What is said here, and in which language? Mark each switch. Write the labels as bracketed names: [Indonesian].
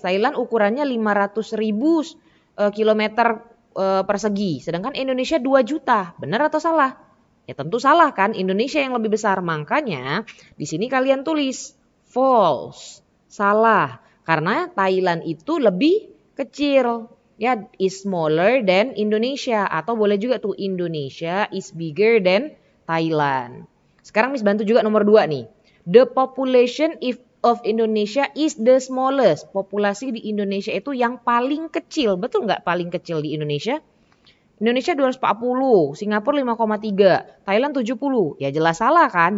[Indonesian] Thailand ukurannya 500.000 kilometer persegi. Sedangkan Indonesia 2 juta. Benar atau salah? Ya tentu salah kan. Indonesia yang lebih besar. Makanya di sini kalian tulis false. Salah. Karena Thailand itu lebih kecil. [English] Ya, is smaller than Indonesia. [Indonesian] Atau boleh juga tuh [English] Indonesia is bigger than Thailand. [Indonesian] Sekarang Miss bantu juga nomor 2 nih. [English] The population of Indonesia is the smallest. [Indonesian] Populasi di Indonesia itu yang paling kecil. Betul nggak paling kecil di Indonesia? Indonesia 240, Singapura 5,3, Thailand 70. Ya jelas salah kan?